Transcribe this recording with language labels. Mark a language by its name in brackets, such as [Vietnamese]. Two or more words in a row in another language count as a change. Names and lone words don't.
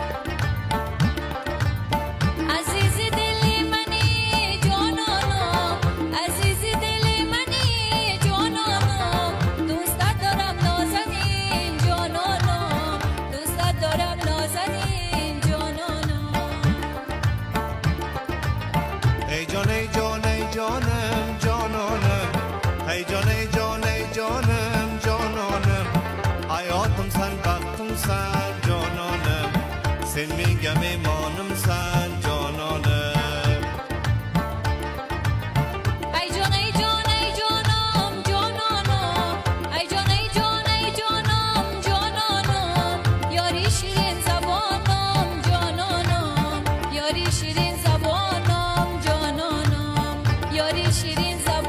[Persian] عزیز دل منی جانانم، عزیز دل منی جانانم، دوست دارم نازنین جانانم، دوست دارم نازنین جانانم. ای جان ای جان ای جانم جانانم، ای جان ای جان ای جانم جانانم، [Azerbaijani] hayatım sen baktım sen cananım, sen میگم ایمانم sen cananım. [Persian] ای جان ای جان ای جانم جانانم، ای جان ای جان ای جانم جانانم، یاری شیرین زبانم جانانم، یاری شیرین زبانم جانانم، یاری شیرین